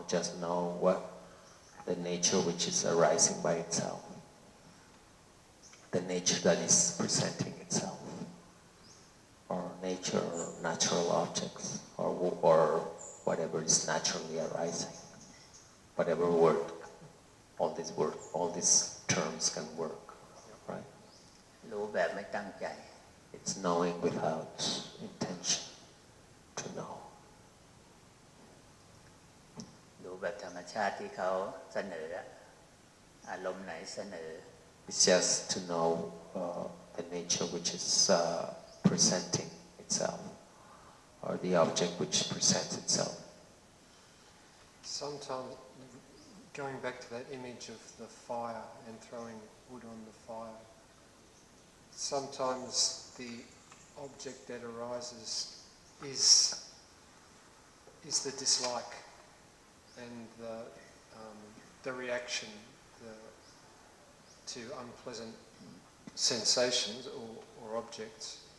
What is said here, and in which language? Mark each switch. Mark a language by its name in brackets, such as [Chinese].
[English] Just know what the nature which is arising by itself, the nature that is presenting itself, or nature, or natural objects, or whatever is naturally arising. Whatever word, all these terms can work, right? [Thai] รู้แบบไม่ตั้งใจ [English] It's knowing without intention to know. [Thai] รู้แบบธรรมชาติที่เขาเสนออารมณ์ไหนเสนอ [English] It's just to know the nature which is presenting itself, or the object which presents itself. Sometimes, going back to that image of the fire and throwing wood on the fire, sometimes the object that arises is the dislike and the reaction to unpleasant sensations or objects.